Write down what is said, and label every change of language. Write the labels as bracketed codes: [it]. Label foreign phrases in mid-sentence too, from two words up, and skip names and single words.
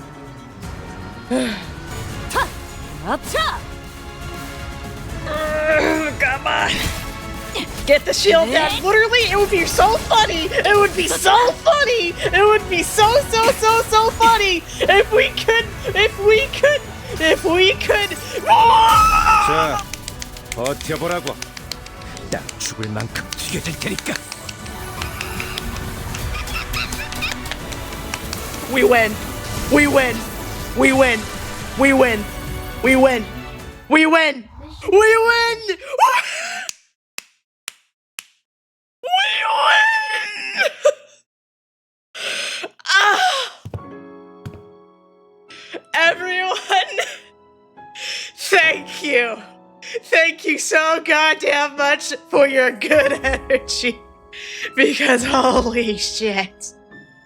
[en] Come on. Get the shield down. Literally, it would be so funny. It would be so funny. It would be so funny if we could. [ko] 자, 버텨보라고. 딱 죽을 만큼 튀겨질 테니까. [en] We win. We win. We win. We win. We win. We win. We win. We win! Everyone, thank you. Thank you so goddamn much for your good energy. Because holy shit.